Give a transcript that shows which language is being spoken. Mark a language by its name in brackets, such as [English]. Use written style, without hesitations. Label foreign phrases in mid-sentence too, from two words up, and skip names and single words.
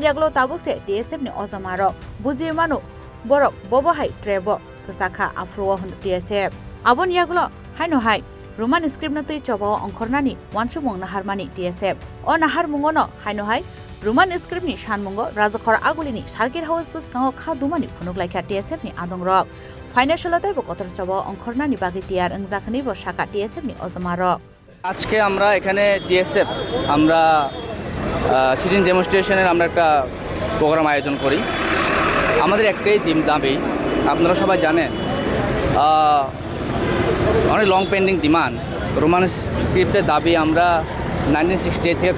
[Kok Borok] yaglo tabukse TSF ni Ojamarok buji manu borok bobohai trebo kusakha afro hun TSF abon yaglo haino hai [English] Ruman script [Kok Borok] no tui Choba ongkhornani wansumung naharmani TSF o naharmungo no haino hai [English] Ruman script [Kok Borok] ni Sanmungo Rajakhor Aguli ni Circuit House Bwskango Khadumani Phunukha TSF ni adongrok financial taibo kotor Choba ongkhornani bagi tiar angjakni bo saka TSF ni Ojamarok [Bangla] আজকে আমরা এখানে TSF আমরা [English] sit-in demonstration [Bangla] আমরা একটা প্রোগ্রাম আয়োজন করি আমাদের একটাই দাবি আপনারা সবাই জানেন অনেক [English] long pending demand Roman script [Bangla] দাবি আমরা 1968 থেকে